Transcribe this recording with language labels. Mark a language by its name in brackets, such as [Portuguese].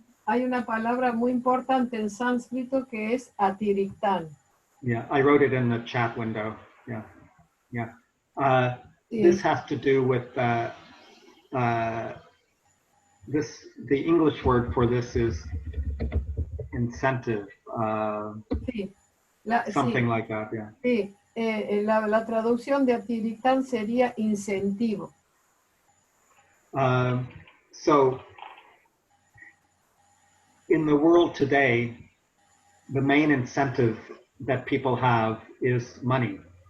[Spanish] Hay una palabra muy importante en sánscrito que es atiriktan. [English] Yeah, I wrote it in the chat window. Yeah, yeah. This has to do with the English word for this is incentive. [Spanish] Sí. [English] Something like that, yeah. [Spanish] Sí, la traducción de atiriktan sería incentivo. [English] So, in the world today, the main incentive that people have is money.